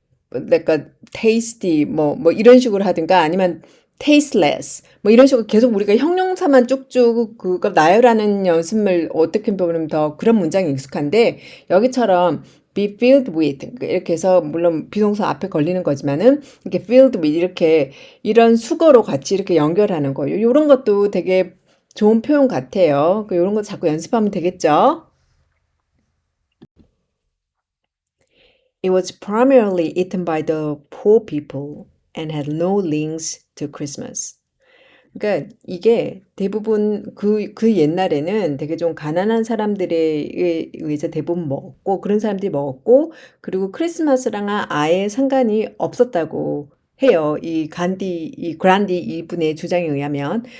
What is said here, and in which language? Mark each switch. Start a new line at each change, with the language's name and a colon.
Korean: 그러니까 tasty 뭐 이런 식으로 하든가 아니면 tasteless 뭐 이런 식으로 계속 우리가 형용사만 쭉쭉 그거 나열하는 연습을 어떻게 보면 더 그런 문장이 익숙한데 여기처럼 be filled with 이렇게 해서 물론 비동사 앞에 걸리는 거지만은 이렇게 filled with 이렇게 이런 수거로 같이 이렇게 연결하는 거예요. 이런 것도 되게 좋은 표현 같아요. 이런 거 자꾸 연습하면 되겠죠?
English: It was primarily eaten by the poor people and had no links to Christmas.
Korean: 그러니까 이게 대부분 그 옛날에는 되게 좀 가난한 사람들에 의해서 대부분 먹었고 그런 사람들이 먹었고 그리고 크리스마스랑 아예 상관이 없었다고 해요. 이 그란디 이분의 주장에 의하면.